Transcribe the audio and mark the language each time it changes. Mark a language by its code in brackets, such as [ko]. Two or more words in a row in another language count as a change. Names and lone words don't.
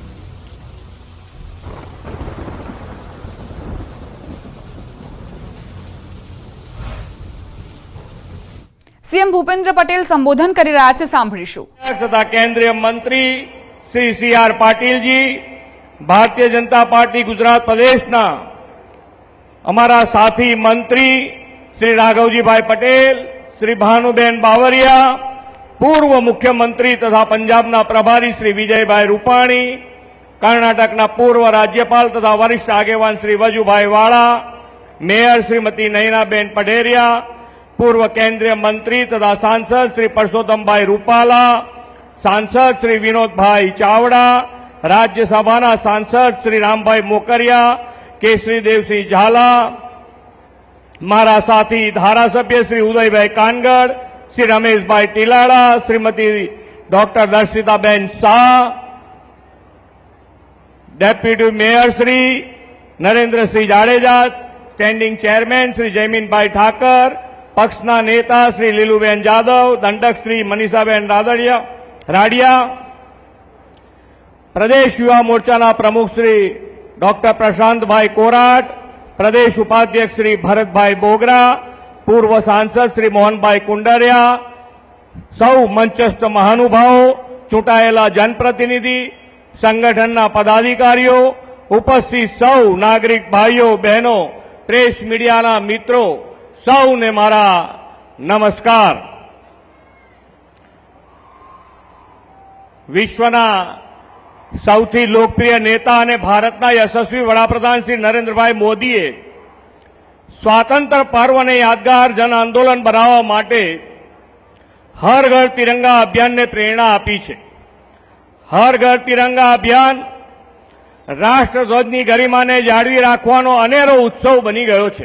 [gu] સીએમ ભૂપેન્દ્ર પટેલ સંબોધન કરી રહ્યા છે, સાંભળીશું। તથા કેન્દ્રીય મંત્રી શ્રી સી.આર. પાટીલજી, ભારતીય જનતા પાર્ટી ગુજરાત પ્રદેશના અમારા સાથી મંત્રી શ્રી રાઘવજીભાઈ પટેલ, શ્રી ભાનુબેન બાવરિયા, પૂર્વ મુખ્યમંત્રી તથા પંજાબના પ્રભારી શ્રી વિજયભાઈ રૂપાણી, કર્ણાટકના પૂર્વ રાજ્યપાલ તથા વરિષ્ઠ આગેવાન શ્રી વજુભાઈ વાડા, મેયર શ્રીમતી નયનાબેન પઢેરિયા, પૂર્વ કેન્દ્રીય મંત્રી તથા સાંસદ શ્રી પરસોત્તમભાઈ રૂપાલા, સાંસદ શ્રી વિનોદભાઈ ચાવડા, રાજ્યસભાના સાંસદ શ્રી રામભાઈ મોકરિયા, કેસરી દેવસિંહ ઝાલા, મારા સાથી ધારાસભ્ય શ્રી ઉદયભાઈ કાનગડ, શ્રી રમેશભાઈ ટીલાડા, શ્રીમતી ડોક્ટર દર્શિતાબેન શાહ, ડેપ્યુટી મેયર શ્રી નરેન્દ્ર સિંહ જાડેજા, સ્ટેન્ડિંગ ચેરમેન શ્રી જયમીનભાઈ ઠાકર, પક્ષના નેતા શ્રી લીલુબેન જાદવ, દંડક શ્રી મનીષાબેન રાડિયા, પ્રદેશ યુવા મોરચાના પ્રમુખ શ્રી ડોક્ટર પ્રશાંત ભાઈ કોરાટ, પ્રદેશ ઉપાધ્યક્ષ શ્રી ભરતભાઈ બોગરા, પૂર્વ સાંસદ શ્રી મોહનભાઈ કુંડરિયા, સૌ મંચસ્થ મહાનુભાવ, ચૂંટાયેલા જનપ્રતિનિધિ, સંગઠનના પદાધિકારીઓ, ઉપસ્થિત સૌ નાગરિક ભાઈઓ બહેનો, પ્રેસ મીડિયાના મિત્રો, સૌને મારા નમસ્કાર। विश्वना સૌથી લોકપ્રિય નેતા અને ભારતના યશસ્વી વડાપ્રધાન શ્રી નરેન્દ્રભાઈ મોદીએ સ્વાતંત્ર્ય પર્વને યાદગાર જન આંદોલન બનાવવા માટે હર ઘર તિરંગા અભિયાનને પ્રેરણા આપી છે। હર ઘર તિરંગા અભિયાન રાષ્ટ્રધ્વજની ગરિમાને જાળવી રાખવાનો અનેરો ઉત્સવ બની ગયો છે।